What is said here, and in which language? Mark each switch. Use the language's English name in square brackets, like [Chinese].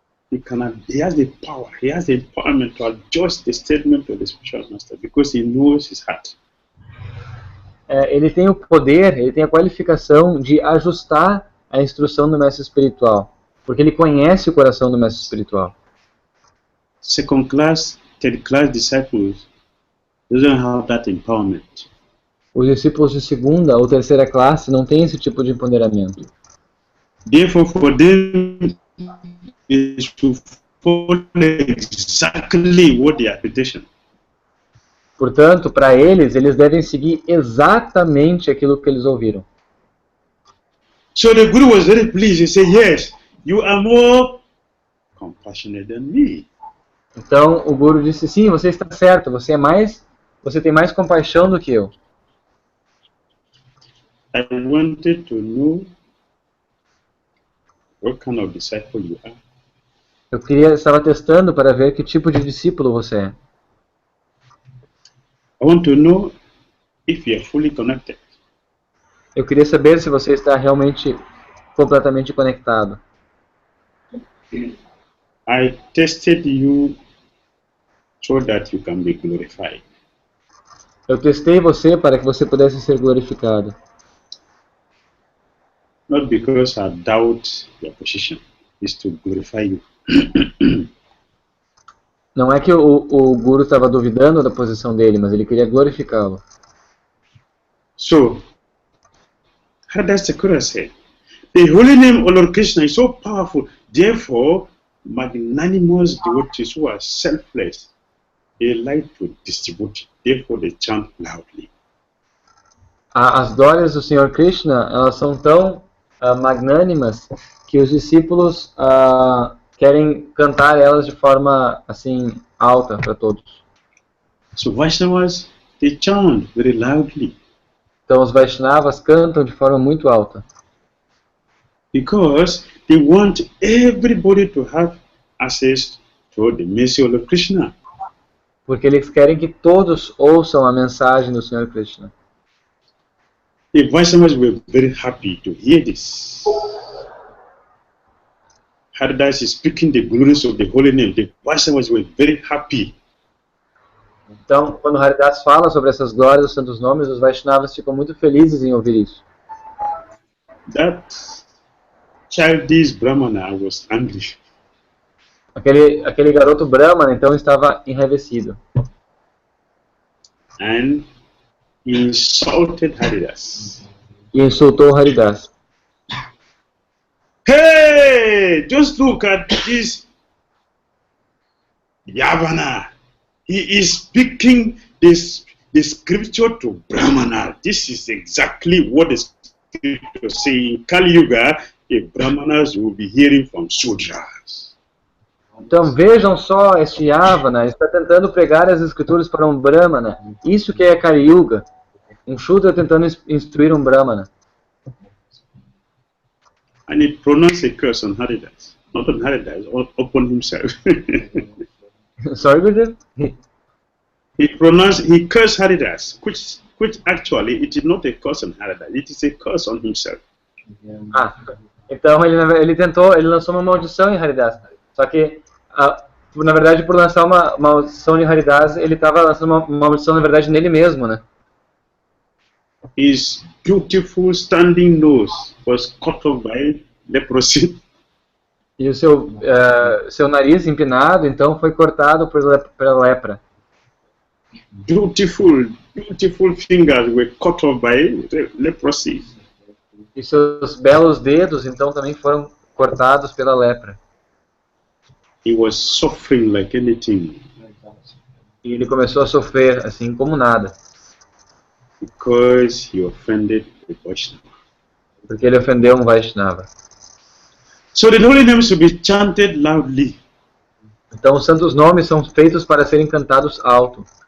[English] He has the power, he has the empowerment to adjust the statement of the spiritual master because he knows his heart. [Portuguese] Ele tem o poder, ele tem a qualificação de ajustar a instrução do mestre espiritual, porque ele conhece o coração do mestre espiritual. [English] Second class, third class disciples doesn't have that empowerment. [Portuguese] Os discípulos de segunda ou terceira classe não têm esse tipo de empoderamento. [English] Therefore, for them is to follow exactly what they are petitioning. [Portuguese] Portanto, para eles, eles devem seguir exatamente aquilo que eles ouviram. [English] So the Guru was very pleased. He said, yes, you are more compassionate than me. [Portuguese] Então, o Guru disse, sim, você está certo, você tem mais compaixão do que eu. [English] I wanted to know what kind of disciple you are. [Portuguese] Estava testando para ver que tipo de discípulo você é. [English] I want to know if you are fully connected. [Portuguese] Eu queria saber se você está realmente completamente conectado. [English] I tested you so that you can be glorified. [Portuguese] Eu testei você para que você pudesse ser glorificado. [English] Not because I doubt your position, it's to glorify you. [Portuguese] Não é que o Guru estava duvidando da posição dele, mas ele queria glorificá-lo. [English] So, Haridas Thakur said, the holy name of Lord Krishna is so powerful, therefore, magnanimous devotees who are selfless, they like to distribute, therefore they chant loudly. [Portuguese] As glórias do Senhor Krishna, elas são tão magnânimas que os discípulos querem cantar elas de forma assim alta para todos. [English] So Vaishnavas, they chant very loudly. [Portuguese] Então os Vaishnavas cantam de forma muito alta. [English] Because they want everybody to have access to the message of Krishna. [Portuguese] Porque eles querem que todos ouçam a mensagem do Senhor Krishna. [English] The Vaishnavas were very happy to hear this. Haridas is speaking the glories of the holy name. The Vaishnavas were very happy. [Portuguese] Então, quando Haridas fala sobre essas glórias dos santos nomes, os Vaishnavas ficam muito felizes em ouvir isso. [English] That childish Brahmana was angry. [Portuguese] Aquele garoto Brahmana, então, estava enraivecido. [English] And he insulted Haridas. [Portuguese] E insultou Haridas. [English] Hey, just look at this Yavana. He is speaking the scripture to Brahmana. This is exactly what the scripture says. In Kali Yuga, the Brahmanas will be hearing from Sudras. [Portuguese] Então vejam só, este Yavana está tentando pregar as escrituras para um Brahmana. Isso que é Kali Yuga. Um Shudra tentando instruir um Brahmana. [English] And he pronounced a curse on Haridas. Not on Haridas, upon himself. Sorry, Gurudev? He cursed Haridas, which actually it is not a curse on Haridas, it is a curse on himself. [Portuguese] Então ele lançou uma maldição em Haridas. Só que, na verdade, por lançar uma maldição em Haridas, ele estava lançando uma maldição, na verdade, nele mesmo, né? [English] His beautiful standing nose was cut off by leprosy. [Portuguese] E o seu nariz empinado, então, foi cortado pela lepra. [English] Beautiful fingers were cut off by leprosy. [Portuguese] E seus belos dedos, então, também foram cortados pela lepra. [English] He was suffering like anything. [Portuguese] E ele começou a sofrer, assim como nada. [English] Because he offended the Vaishnava. [Portuguese] Porque ele ofendeu um Vaishnava. [English] So the holy names should be chanted loudly. [Portuguese] Então os santos nomes são feitos para serem cantados alto.